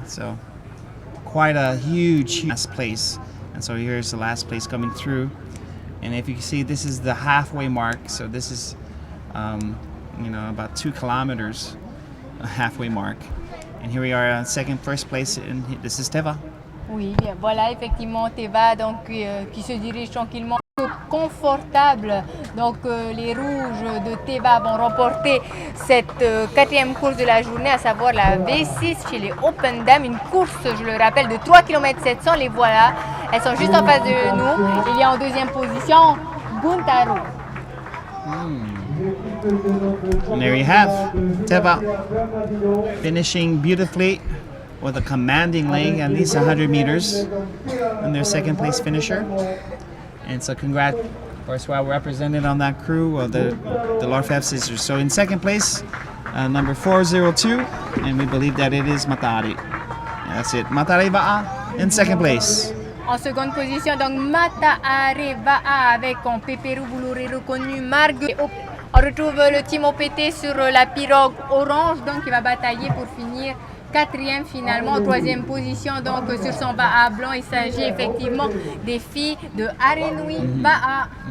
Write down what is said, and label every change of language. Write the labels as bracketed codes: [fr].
[en] So quite a huge last place, and so here's the last place coming through. And if you can see, this is the halfway mark. So this is, about 2 kilometers, a halfway mark. And here we are, first place, and this is Teva. [fr] Oui, bien, voilà effectivement Teva donc, qui se dirige tranquillement, confortable. Donc les rouges de Teva vont remporter cette 4e course de la journée, à savoir la V6 chez les Open Dames, une course, je le rappelle, de 3 km 700. Les voilà, elles sont juste en face de nous. Il y a en 2e position Guntaro. [en] And there you have Teva finishing beautifully with a commanding leg, at least 100 meters, and their 2nd place finisher. And so congrats, of course, well represented on that crew of the Lorfev sisters. So in 2nd place, number 402, and we believe that it is Matari. That's it, Matari Ba'a in 2nd place. [fr] En seconde position, donc Mateina'a avec en Pépérou, vous l'aurez reconnu, Margue. On retrouve le team OPT sur la pirogue orange, donc il va batailler pour finir 4e finalement, en 3e position. Donc sur son Ba'a blanc, il s'agit effectivement des filles de Arenui Ba'a.